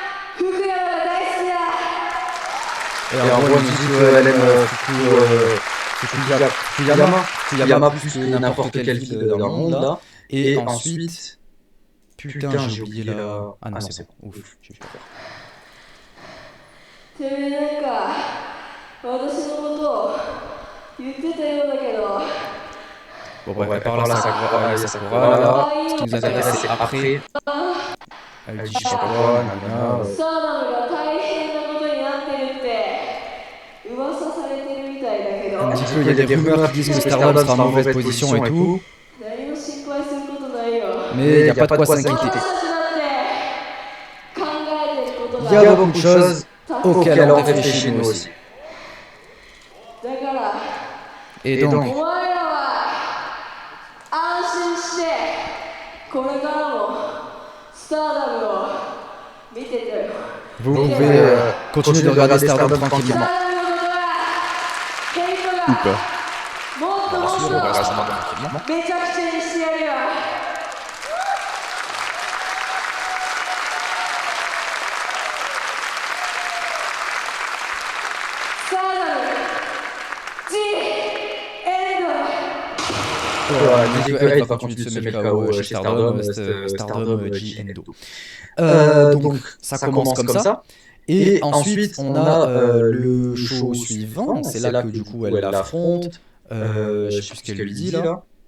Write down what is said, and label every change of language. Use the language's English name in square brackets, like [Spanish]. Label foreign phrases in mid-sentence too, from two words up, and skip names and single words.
[French] Et en gros, elle dit qu'elle aime Fuku Fukuyama plus que n'importe quelle ville dans le monde là. Et ensuite, putain, j'ai oublié la. Ah non, c'est bon. Ouf, j'ai eu peur. [Japanese] てめえなんか私のことを言ってたようだけど [French] Bon, bref, par là, Sakura, là. Ce qui nous intéresse, c'est après. Elle dit, je sais pas quoi, nanana. [Japanese] スターダムが大変なことになってるって噂されてるみたいだけど [French] Un petit peu, il y a des rumeurs qui disent que Stardom sera en mauvaise position et tout. [Japanese] 何も心配することないよ [French] Mais il n'y a pas de quoi s'inquiéter. [Japanese] 私たちだって考えてること [French] Il y [Japanese] が [French] a beaucoup de choses auxquelles on réfléchit nous aussi. [Japanese] だから [French] Et donc, [Japanese] お前らは安心してこれからもスターダムを見ててよ [French] vous pouvez continuer de regarder Stardom tranquillement. [Japanese] スターダムのことはケイト [French] Ou [Japanese] が [French] pas. [Japanese] もっともっ [French] On [Japanese] と [French] regarde Stardom tranquillement. [Japanese] めちゃくちゃにしてやるよ スターダム G エンド [French] Elle va continuer de semer le chaos chez Stardom, Stardom G Endo. Donc, ça commence comme ça. Et ensuite, on a le show suivant. C'est là que du coup, elle l'affronte. Je sais plus ce qu'elle lui dit là.